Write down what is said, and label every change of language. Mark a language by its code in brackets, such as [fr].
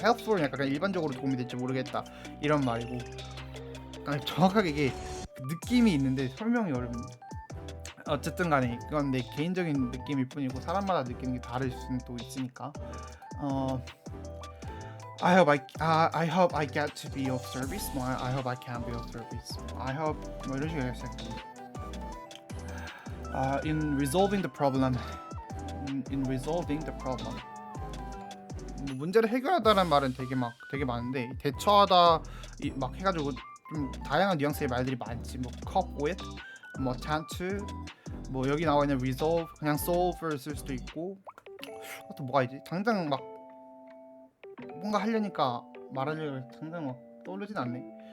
[ko] helpful은 약간 일반적으로 도움이 될지 모르겠다 이런 말이고 정확하게 이게 느낌이 있는데 설명이 어렵네. 어쨌든 간에 그건 내 개인적인 느낌일 뿐이고 사람마다 느끼는 게 다를 수는 또 있으니까 [en] I hope I get to be of service. 뭐 I hope I can be of service. I hope 뭐 이런 식으로 해서 in resolving the problem. In resolving the problem. [ko] 문제를 해결하다라는 말은 되게 많은데 대처하다 막 해가지고 좀 다양한 뉘앙스의 말들이 많지. 뭐 [en] cope with, [ko] 뭐 [en] attend to, [ko] 뭐 여기 나와 있는 resolve 그냥 solve를 쓸 수도 있고 또 뭐가 있지? 당장 막 뭔가 하려니까 말하려고 당장 막 떠오르진 않네.